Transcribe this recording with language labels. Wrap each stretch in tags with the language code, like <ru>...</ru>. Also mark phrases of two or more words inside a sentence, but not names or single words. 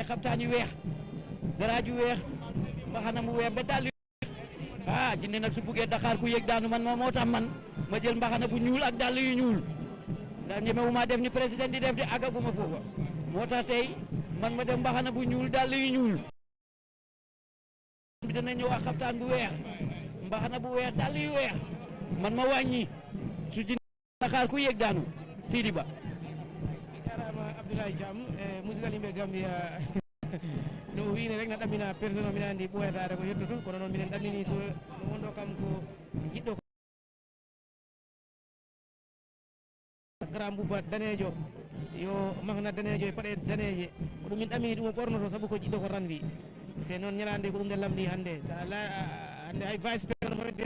<wo>xaftaan yu weex daraaj yu weex mbaxana mu weex ba dal yu weex jinne nag su buggee Dakar ku yëg daanu man moo tax man ma jël mbaxana bu ñuul ak dàll yu ñuul ndax ñemewu maa def ni président di def di àggaguma foofa moo tax tey man ma def mbaxana bu ñuul dàll yu ñuul bi dana ñëw ak xaftaan bu weex mbaxana bu weex dàll yu weex man ma wàññi su jinne Dakar ku yëg daanu Sidi Ba</wo> <ff>jarama Abdoulaye Thiam musidal yimɓe Gambia no wiine rek na ɗamina personne o mbiɗa andi ɓoyatare ko yettoto kono noon minen ɗamini so no wonɗo kam ko jiɗɗo grand bouba danejo yo mahna danejo e paɗe daneje ko ɗum min ɗamini ɗum o ɓornoto saabu ko jiɗɗo ko ranwi te noon ñalande ko ɗum nde lamdi hannde sa ala hannde hay</ff> <fr>vice président</fr> <ff>Mohamed B.S.</ff>